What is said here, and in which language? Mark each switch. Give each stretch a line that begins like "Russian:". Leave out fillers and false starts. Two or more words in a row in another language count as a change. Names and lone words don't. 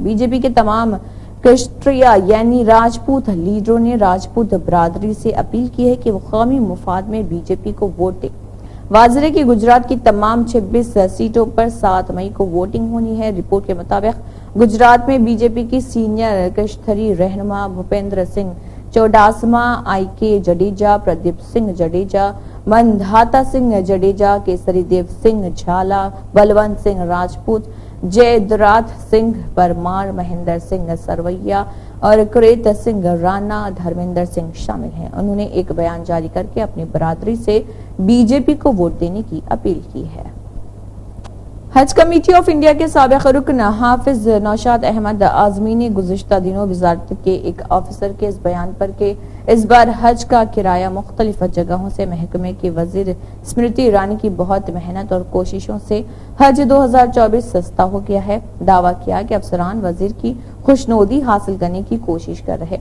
Urdu: بی جے پی کے تمام کشتریا یعنی راجپوت لیڈروں نے راجپوت برادری سے اپیل کی ہے کہ وہ قومی مفاد میں بی جے پی کو ووٹ دیں۔ واضح ہے کہ گجرات کی تمام 26 سیٹوں پر 7 مئی کو ووٹنگ ہونی ہے۔ رپورٹ کے مطابق گجرات میں بی جے پی کی سینئر کشتری رہنما بھوپیندر سنگھ چوڈاسما، آئی کے جڈیجا، پردیپ سنگھ جڈیجا، مندھاتا سنگھ جڈیجا، کیسری دیو سنگھ جھالا، بلونت سنگھ راجپوت، جے دراتھ سنگھ پرمار، مہندر سنگھ سرویا اور کریت سنگھ رانا، دھرمیندر سنگھ شامل ہیں۔ انہوں نے ایک بیان جاری کر کے اپنی برادری سے بی جے پی کو ووٹ دینے کی اپیل کی ہے۔ حج کمیٹی آف انڈیا کے سابق رکن حافظ نوشاد احمد اعظمی نے گزشتہ دنوں وزارت کے ایک آفیسر کے اس بیان پر کہ اس بار حج کا کرایہ مختلف جگہوں سے محکمے کی وزیر اسمرتی ایرانی کی بہت محنت اور کوششوں سے حج 2024 سستا ہو گیا ہے، دعویٰ کیا کہ افسران وزیر کی خوشنودی حاصل کرنے کی کوشش کر رہے۔